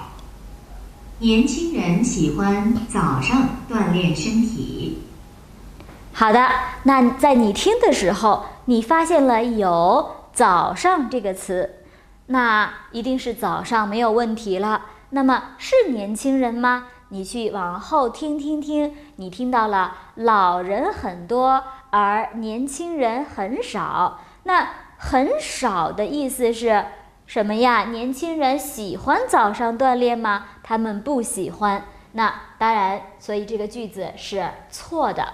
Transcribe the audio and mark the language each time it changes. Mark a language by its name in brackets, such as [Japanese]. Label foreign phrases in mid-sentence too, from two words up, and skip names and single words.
[Chinese] 年輕人喜歡早上鍛鍊身體。好的，那在你聽的時候，你發現了有早上這個詞，那一定是早上，沒有問題了。那麼是年輕人嗎？你去往後聽，你聽到了老人很多，而年輕人很少。那很少的意思是什麼呀？年輕人喜歡早上鍛鍊嗎？他們不喜歡。那當然，所以這個句子是錯的。